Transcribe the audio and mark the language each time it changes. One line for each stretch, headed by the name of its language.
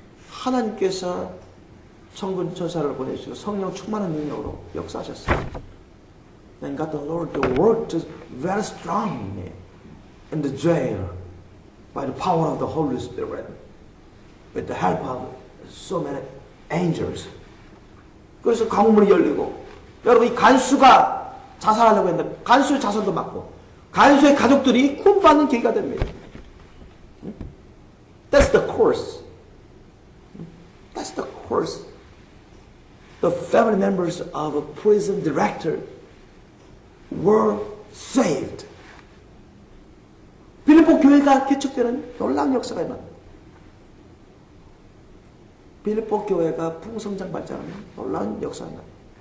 Korean: 하나님께서 천군 천사를 보내주시고 성령 충만한 능력으로 역사하셨어요.
English: And God the Lord worked very strongly in the jail by the power of the Holy Spirit with the help of so many angels.
Korean: 그래서 강문이 열리고 여러분 이 간수가 자살하려고 했는데 간수의 자살도 막고 간수의 가족들이 구원받는 계기가 됩니다.
English: That's the course. That's the course. The family members of a prison director were saved.
Korean: 빌립보 교회가 개척되는 놀라운 역사가 일어납니다. 빌립보 교회가 풍성장 발전하는 놀라운 역사가 일어납니다.